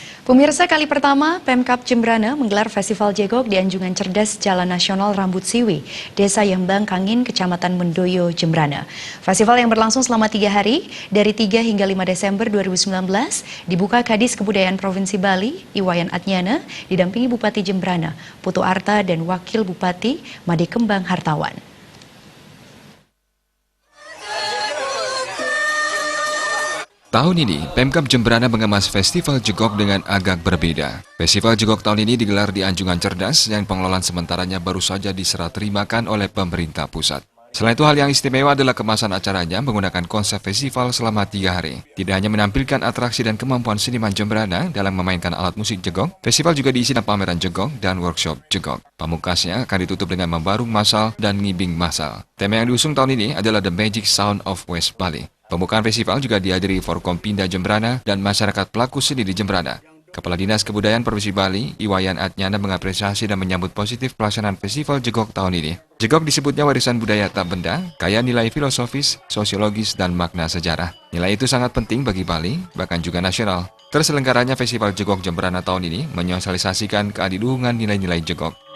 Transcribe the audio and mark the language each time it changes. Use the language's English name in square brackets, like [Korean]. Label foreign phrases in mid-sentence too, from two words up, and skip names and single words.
[Indonesian] Pemirsa, kali pertama Pemkab Jembrana menggelar Festival Jegok di Anjungan Cerdas Jalan Nasional Rambut Siwi, Desa Yembang Kangin, Kecamatan Mendoyo, Jembrana. Festival yang berlangsung selama 3 hari, dari 3 hingga 5 Desember 2019, dibuka Kadis Kebudayaan Provinsi Bali, Iwayan Adnyana, didampingi Bupati Jembrana, Putu Arta, dan Wakil Bupati, Made Kembang Hartawan. Tahun ini, Pemkab Jembrana mengemas Festival Jegok dengan agak berbeda. Festival Jegok tahun ini digelar di Anjungan Cerdas yang pengelolaan sementaranya baru saja diserah terimakan oleh pemerintah pusat. Selain itu, hal yang istimewa adalah kemasan acaranya menggunakan konsep festival selama 3 hari. Tidak hanya menampilkan atraksi dan kemampuan seniman Jembrana dalam memainkan alat musik Jegok, festival juga diisi dengan pameran Jegok dan workshop Jegok. Pamungkasnya akan ditutup dengan membarung massal dan ngibing massal. Tema yang diusung tahun ini adalah The Magic Sound of West Bali. Pembukaan festival juga dihadiri Forkompinda Jembrana dan masyarakat pelaku seni di Jembrana. Kepala Dinas Kebudayaan Provinsi Bali, Iwayan Adnyana, mengapresiasi dan menyambut positif pelaksanaan Festival Jegok tahun ini. Jegok disebutnya warisan budaya tak benda, kaya nilai filosofis, sosiologis, dan makna sejarah. Nilai itu sangat penting bagi Bali, bahkan juga nasional. Terselenggaranya Festival Jegok Jembrana tahun ini menyosialisasikan keadiluhungan nilai-nilai Jegok.